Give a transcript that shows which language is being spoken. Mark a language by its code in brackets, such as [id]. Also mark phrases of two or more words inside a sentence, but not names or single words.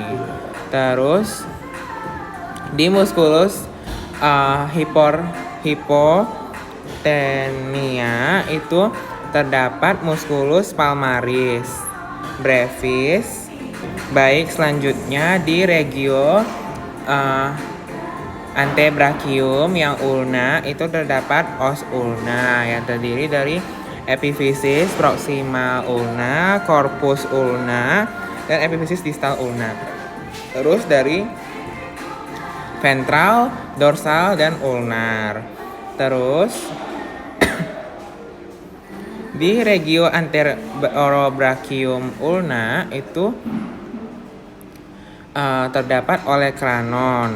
[id] Terus di [la] musculus hipotenia [id] itu terdapat [la] musculus palmaris brevis. [id] Baik, selanjutnya di [la] regio antebrachium [id] yang ulna itu terdapat [la] os ulna [id] yang terdiri dari epifisis proximal ulna, [la] corpus ulna, [id] dan epifisis distal ulna. Terus dari ventral, dorsal, dan ulnar. Terus di [la] regio anterobrachium ulna [id] itu terdapat olecranon.